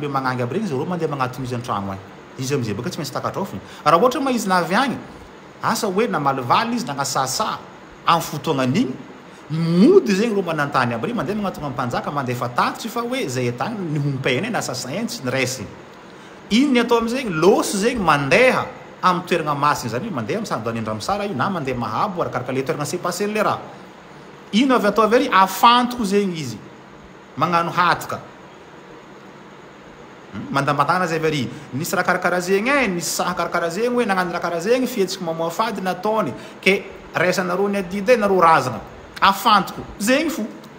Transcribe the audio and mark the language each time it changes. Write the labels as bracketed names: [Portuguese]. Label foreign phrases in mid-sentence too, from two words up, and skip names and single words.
[Sakalava Malagasy] mbe magnangy aby regny zay ro mandeha magnatony izy an-tragno agny izy am'izay baka tsy maintsy takatrao fogna raha ohatra ma izy navy agny asa hoe namalivaly izy nagnasasa amin'ny fotoagnan'igny mody zegny ro manantany aby regny mandeha magnatona am'mpanjaka mandefa tatitsy fa hoe zay atany nihompeny nasasagny tsy niresy iny ny atao am'zegny losy zegny mandeha amin'ny toeragna masiny zany hoe mandeha misandoany andramisara io na mandeha mahabo arakaraka le toeragna [French] s'est passé [Sakalava Malagasy] le raha ino avy atao avy ary afantoko zegny izy magnano hatoka mandambatana zay very nisy raha karakara zegny nisy saha karakara zegny hoe nagnano raha karaha zegny fihetsiky mamoa fady nataony ke raisanareo ny adidy nareo razana afantoko zegny fo